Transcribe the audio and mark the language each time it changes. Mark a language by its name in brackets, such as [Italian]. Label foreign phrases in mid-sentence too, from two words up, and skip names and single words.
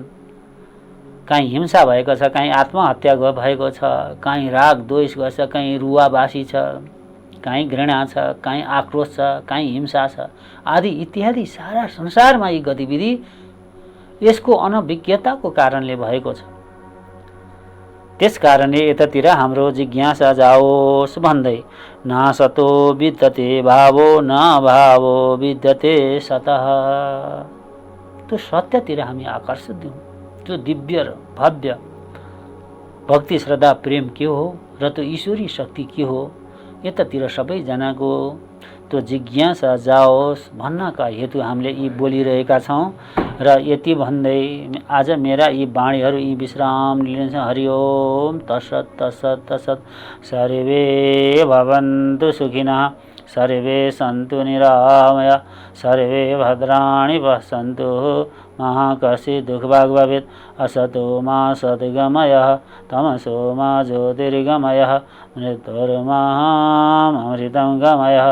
[Nepali] कहीँ हिंसा भएको छ, कहीँ आत्महत्या भएको छ, कहीँ राग द्वेष गर्छ, कहीँ रुवाबासी छ, कहीँ घृणा छ, कहीँ आक्रोश छ, कहीँ हिंसा छ आदि इत्यादि सारा संसारमा यी गतिविधि यसको अनभिज्ञताको कारणले भएको छ। त्यसकारणले यतातिर हाम्रो जिज्ञासा जाओस् भन्दै [Sanskrit] नासतो विद्यते भावो न भावो विद्यते सतः, [Nepali] त्यो सत्यतिर हामी आकर्षित दिउँ। त्यो दिव्य र भव्य भक्ति श्रद्धा प्रेम के हो र त्यो ईश्वरी शक्ति के हो, यतातिर सबैजनाको त्यो जिज्ञासा जाओस् भन्नका हेतु हामीले यी बोलिरहेका छौँ। र यति भन्दै आज मेरा यी वाणीहरू यी विश्राम लिन्छ। [Sanskrit] हरि ओम तत्सत् तत्सत् तत्सत्। सर्वे भवन्तु सुखिनः, सर्वे सन्तु निरामया, सर्वे भद्राणि पश्यन्तु मा कश्चित् दुःखभाग् भवेत्। असतो मा सद्गमयः, तमसो मा ज्योतिर्गमयः, मृत्युर्मामृतं गमयः।